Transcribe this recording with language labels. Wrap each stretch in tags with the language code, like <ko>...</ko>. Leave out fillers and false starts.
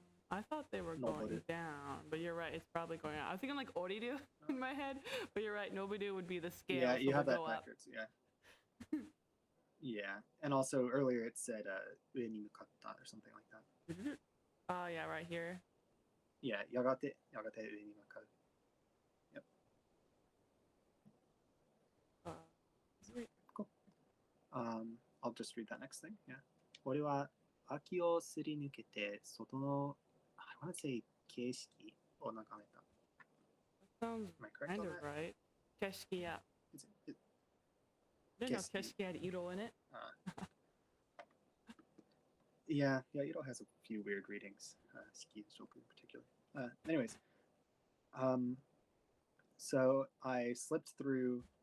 <en>I thought they were going down, but you're right. It's probably going out. I was thinking like Oridu in my head, but you're right. Nobidu would be the scale. Yeah, you so have that go backwards. Yeah. Yeah, and also earlier it said</en> <ja>上に向かった</ja> <en>or something like that. Oh yeah, right here.</en> <ja>Yeah, やがて上に向かう.</ja> <en>Yep. Sweet. Cool. I'll just read that next thing. Yeah.</en> <ja>俺は秋をすり抜けて外の</ja> <en>I want to say</en> <ja>景色を眺めた.</ja> <en>That sounds kind of right.</en> <ja>景色や.</ja> <en>There's no 景色had Iro in it. Yeah, Iro has a few weird readings. Ski and Shoku in particular. Anyways, so I slipped through.</en>